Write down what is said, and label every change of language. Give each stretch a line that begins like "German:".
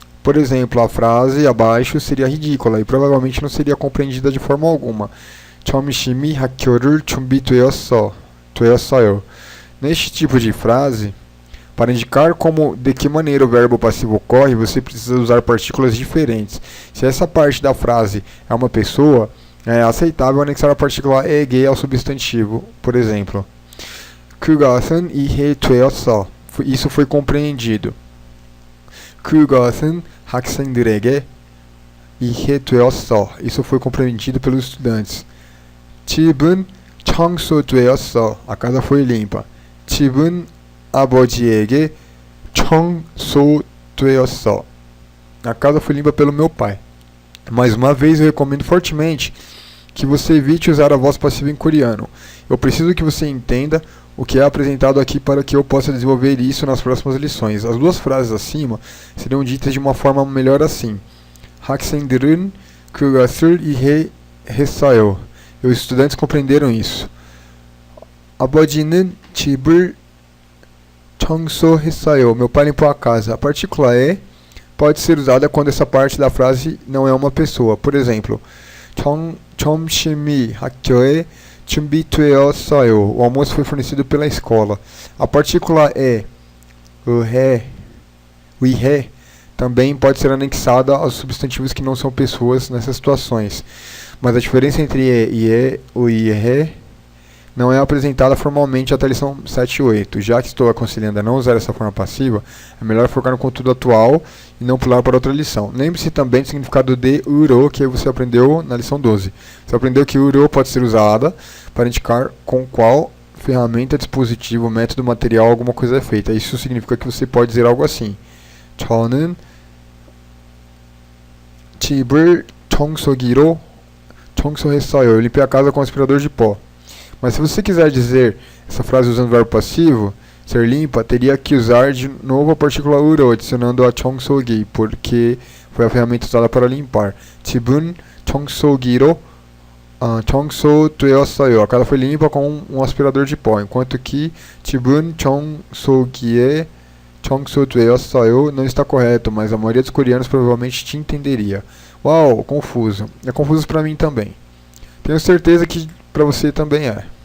Portuguese: Por exemplo, a frase abaixo seria ridícula e provavelmente não seria compreendida de forma alguma.
Korean: 점심이 학교를 준비되었어요.
Portuguese: Neste tipo de frase, para indicar de que maneira o verbo passivo ocorre, você precisa usar partículas diferentes. Se essa parte da frase é uma pessoa, é aceitável anexar a partícula eg ao substantivo. Por exemplo,
Korean: 그것은 이해되었어.
Portuguese: Isso foi compreendido.
Korean: 그것은 학생들에게 이해되었어.
Portuguese: Isso foi compreendido pelos estudantes.
Korean: 집은 청소되었어.
Portuguese: A casa foi limpa.
Korean: 집은 아버지에게 청소되었어.
Portuguese: A casa foi limpa pelo meu pai. Mais uma vez, eu recomendo fortemente que você evite usar a voz passiva em coreano. Eu preciso que você entenda o que é apresentado aqui para que eu possa desenvolver isso nas próximas lições. As duas frases acima seriam ditas de uma forma melhor assim.
Korean: 학생들은 그것을 이해했어요.
Portuguese: Os estudantes compreenderam isso.
Korean: 아버지는 집을 청소했어요.
Portuguese: Meu pai limpou a casa. A partícula e pode ser usada quando essa parte da frase não é uma pessoa. Por exemplo,
Korean: 점심이 학교에 준비되었어요.
Portuguese: O almoço foi fornecido pela escola. A partícula e, o ihe, também pode ser anexada aos substantivos que não são pessoas nessas situações. Mas a diferença entre e o ihe não é apresentada formalmente até a lição 7 e 8. Já que estou aconselhando a não usar essa forma passiva, é melhor focar no conteúdo atual e não pular para outra lição. Lembre-se também do significado de uro, que você aprendeu na lição 12. Você aprendeu que uro pode ser usada para indicar com qual ferramenta, dispositivo, método, material alguma coisa é feita. Isso significa que você pode dizer algo assim.
Korean: 저는 집을 청소기로 청소했어요.
Portuguese: Eu limpei a casa com aspirador de pó. Mas se você quiser dizer essa frase usando o verbo passivo, ser limpa, teria que usar de novo a partícula uro, adicionando a 청소기, porque foi a ferramenta usada para limpar.
Korean: Jibun 청소기로 청소되었어요.
Portuguese: A casa foi limpa com um aspirador de pó, enquanto que
Korean: Jibun 청소기에 청소되었어요
Portuguese: não está correto, mas a maioria dos coreanos provavelmente te entenderia. Uau, confuso. É confuso para mim também. Tenho certeza que para você também é.